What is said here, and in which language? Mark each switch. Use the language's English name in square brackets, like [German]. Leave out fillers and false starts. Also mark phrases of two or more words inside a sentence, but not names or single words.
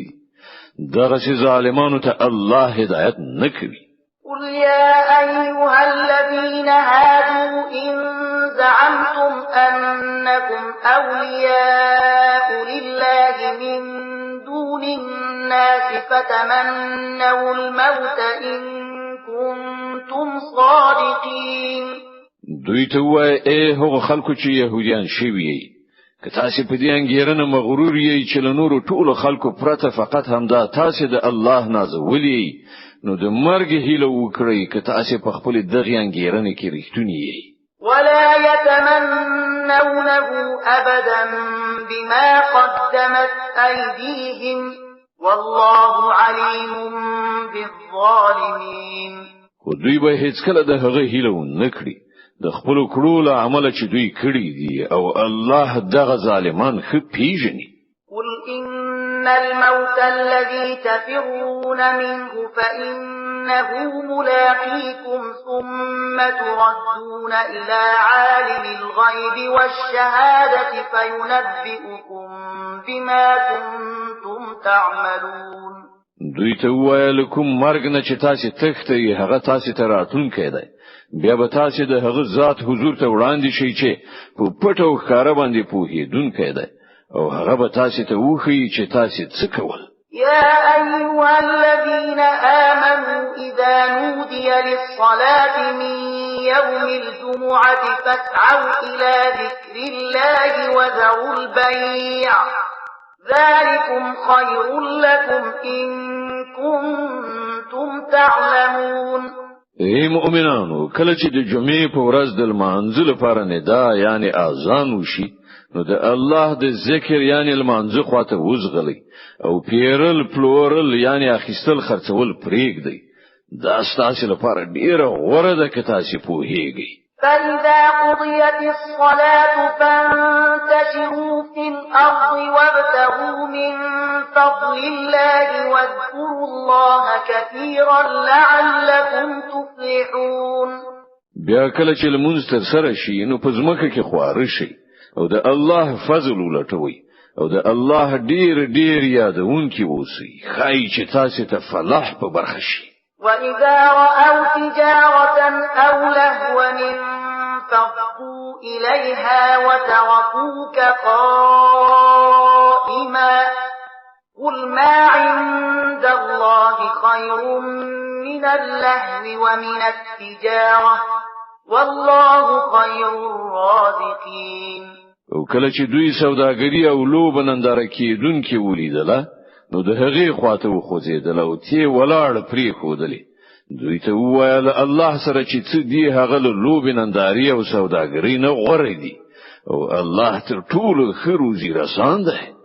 [Pashto] دغه چې ظالمانو ته الله هدایت نه کوي. [Arabic] قل يا أيها الذين هادوا إن زعمتم أنكم أولياء لله من دون الناس فتمنوا الموت إن كنتم صادقين. [Pashto] دوی ته وای ای هغه خلکو چې يهوديان شوي که تاسو په دې انګیرنه مغرور یې چې له نورو ټولو خلکو پرته فقط همدا تاسو د الله نازولي نو د مرګ هیله وکړئ که تاسو په خپل دغه انګیرنه کې رښتونی یې. [Arabic] ولا يتمنونه أبدا بما قدمت أيديهم والله عليم بالظالمين. [Pashto] خو دوی به هیڅ کله د هغه هیله نه کړی د خپل کړو له عمل چې دوی کړی دي او الله دغه ظالمان خو پیژني. [Arabic] قل إن الموت الذي تفرون منه فإنه ملاقيكم ثم تردون إلى عالم الغيب والشهادة فينبئكم بما كنتم تعملون. [Pashto] دوی ته ویل کوم مرګ نه چې تاسو تخته هغه تاسو ته راتلونکی دی، بیا به تاسو د هغه ذات حضور ته وړاندې شئ چې په پټو ښکارا باندې پوهیدونکی دی او هغه به تاسو ته وښیي چې تاسو څه کول. [Arabic] يا أيها الذين آمنوا إذا نودي للصلاة من يوم الجمعة فاسعوا إلى ذكر الله وذروا البيع ذلكم خير لكم إن كنتم تعلمون. [Pashto] ای مؤمنانو کله چې د جمعې په ورځ د لمانځه لپاره ندا یعنی اذان وشي نو د الله د ذکر یعنی المنځ خواته وزغلی او پیرل پلورل یعنی اخیستل خرڅول پریږدي دا ستاسو لپاره ډیره غوره ده که تاسو پوهیږئ. [Arabic] فإذا قضيت الصلاة فانتشروا في الأرض وابتغوا من فضل الله واذكروا الله كثيرا لعلكم تفلحون. [Pashto] بیا کله چې لمونځ تر سره شي نو په ځمکه کې خواره شي او د الله فضل ولټوي او د الله ډیر یادونکي اوسئ خای چې تاسو ته فلاح په برخه شي. [Arabic] وَإِذَا رَأَوْا تِجَارَةً أَوْ لَهْوًا انفَضُّوا إِلَيْهَا وَتَرَكُوكَ قَائِمًا قُلْ مَا عِندَ اللَّهِ خَيْرٌ مِنَ اللَّهْوِ وَمِنَ التِّجَارَةِ وَاللَّهُ خَيْرُ الرَّازِقِينَ. [Pashto] او کله چې دوی سوداګری او لوب ننداره کیدونکي ولیدله نو د هغې خواته وخوځیدل او تی ولاړ پری خودلې دوی ته وویل الله سره چې څه دی هغه لوب ننداري او سوداګری نه غوړې دي او الله تر ټولو ښه روزي رسان ده.